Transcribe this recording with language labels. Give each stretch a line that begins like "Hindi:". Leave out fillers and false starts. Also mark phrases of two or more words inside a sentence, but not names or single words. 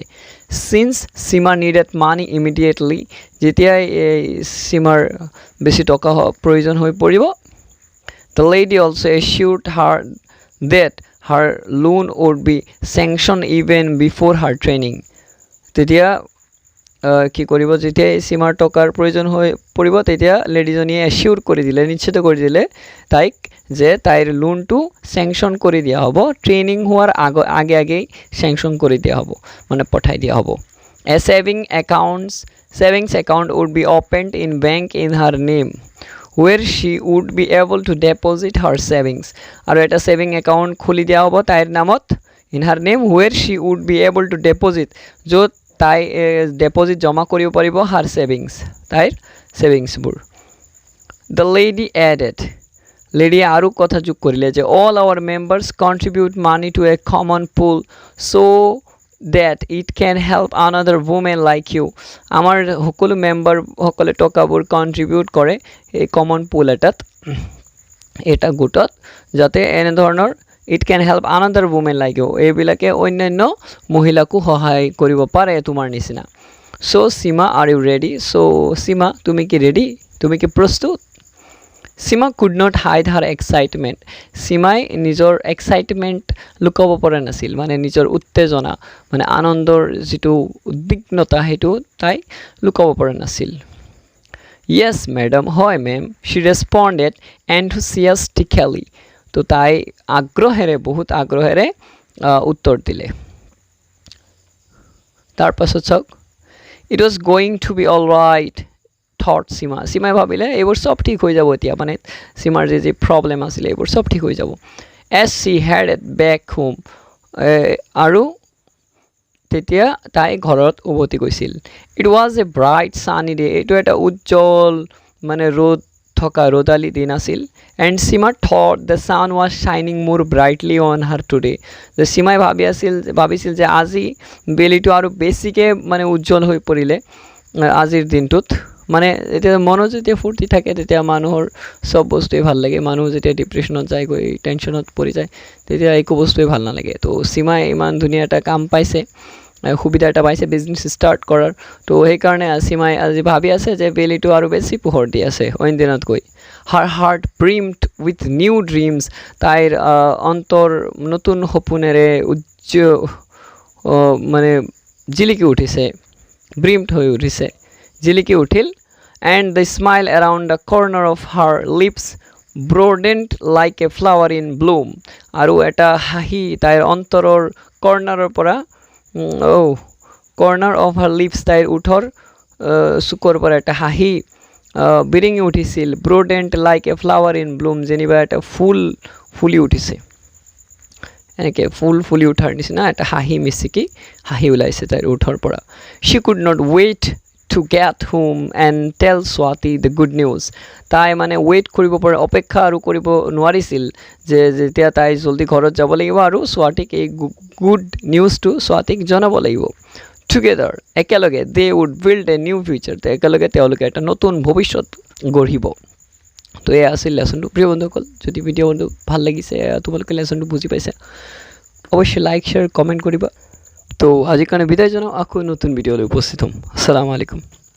English: since Sima needed money immediately,
Assamese: যেতিয়াই সীমাৰ বেছি টকা প্ৰয়োজন হৈ পৰিব,
English: the lady also assured her that her loan would be sanction even before her training,
Assamese: তেতিয়া কি কৰিব যেতিয়া সীমাৰ টকাৰ প্ৰয়োজন হৈ পৰিব তেতিয়া লেডিজনীয়ে এচিউৰ কৰি দিলে নিশ্চিত কৰি দিলে তাইক যে তাইৰ লোনটো স্যাংশন কৰি দিয়া হ'ব ট্ৰেইনিং হোৱাৰ আগে আগেই স্যাংশন কৰি দিয়া হ'ব মানে পঠাই দিয়া হ'ব
English: A savings account would be opened in bank in her name where she would be able to deposit her savings
Assamese: আৰু এটা সেভিং একাউণ্ট খুলি দিয়া হ'ব তাইৰ নামত
English: in her name where she would be able to deposit
Assamese: য'ত তাই
English: deposit
Assamese: জমা কৰিব পাৰিব
English: her savings
Assamese: তাইৰ সেভিংছবোৰ
English: the lady added lady
Assamese: আৰু কথা যোগ কৰিলে যে
English: all our members contribute money to a common pool so that it can help another woman like you
Assamese: আমাৰ সকলো মেম্বাৰ সকলে টকাবোৰ কন্ট্ৰিবিউট কৰে এই কমন পুল এটা গোটত যাতে এনে ধৰণৰ
English: it can help another woman like you
Assamese: এইবিলাকে অন্যান্য মহিলাকো সহায় কৰিব পাৰে তোমাৰ নিচিনা
English: so Sima are you ready
Assamese: so Sima তুমি কি ৰেডি তুমি কি প্ৰস্তুত
English: Sima could not hide her excitement
Assamese: Simai নিজৰ excitement লুকাব পৰা নাছিল মানে নিজৰ উত্তেজনা মানে আনন্দৰ যেটো উদ্বিগ্নতা হেতু তাই লুকাব পৰা নাছিল
English: Yes madam
Assamese: হয় ma'am
English: she responded enthusiastically
Assamese: তো তাই আগ্ৰহেৰে বহুত আগ্ৰহেৰে উত্তৰ দিলে তাৰ পাছত চাওক
English: It was going to be all right thought Sima
Assamese: Sima ভাবিলে এইবোৰ সব ঠিক হৈ যাব এতিয়া মানে Simar যে প্ৰবলেম আছিল এইবোৰ সব ঠিক হৈ যাব
English: as she headed back home
Assamese: আৰু তেতিয়া তাই ঘৰত উভতি গৈছিল
English: it was a bright sunny day
Assamese: এটো এটা উজ্জ্বল মানে ৰ'দ থকা ৰ'দালি দিন আছিল
English: and Sima thought the sun was shining more brightly on her today
Assamese: the Sima ভাবিছিল যে আজি বেলিটো আৰু বেছিকে মানে উজ্জ্বল হৈ পৰিলে আজিৰ দিনটোত মানে এটা মন যেতিয়া ফুৰ্তি থাকে তেতিয়া মানুহৰ সব বস্তুই ভাল লাগে মানুহ যেতিয়া ডিপ্ৰেছনত যায় গৈ টেনশনত পৰি যায় তেতিয়া একো বস্তুই ভাল নালাগে তো Sima ইমান ধুনীয়া এটা কাম পাইছে সুবিধা এটা পাইছে বিজনেস স্টাৰ্ট কৰাৰ তো সেই কাৰণে Sima আজি ভাবি আছে যে বেলিটো আৰু বেছি পোহৰ দি আছে অইন দিনত গৈ
English: her heart brimmed with new dreams
Assamese: তাইৰ অন্তৰ নতুন সপোনেৰে মানে জিলিকি উঠিছে brimmed হৈ উঠিছে জিলিকি উঠিল
English: and the smile around the corner of her lips broadened like a flower in bloom
Assamese: আৰু এটা হাঁহি তাইৰ অন্তৰৰ কৰ্নাৰৰ পৰা
English: corner of her lips
Assamese: তাইৰ উঠৰ সুকৰ পৰা এটা হাঁহি বিৰিঙি উঠিছিল
English: broadened like a flower in bloom
Assamese: যেনিবা এটা ফুল ফুলি উঠিছে এনেকে ফুল ফুলি উঠাৰ নিচিনা এটা হাঁহি মিছিকি হাঁহি ওলাইছে তাইৰ উঠৰ
English: পৰা she could not wait to get home and tell Swati the good news
Assamese: তাই মানে ওয়েট কৰিব পৰা অপেক্ষা আৰু কৰিব নোৱাৰিছিল যে যেতিয়া তাই জলদি ঘৰত যাব লাগিব আৰু Swatiক এই গুড নিউজটো Swatiক জনাব লাগিব together একেলগে they would build a new future একেলগে তেওঁলোকে এটা নতুন ভৱিষ্যত গঢ়িব তো এই আছিল লেসনটো প্ৰিয় বন্ধুসকল যদি ভিডিও বন্ধু ভাল লাগিছে তোমালোকে লেসনটো বুজি পাইছা অবশ্যই লাইক শেয়ার কমেন্ট কৰিবা তো আজি কাৰণে বিদায় জনাও আকৌ নতুন ভিডিও লৈ উপস্থিত হ'ম
Arabic: السلام عليكم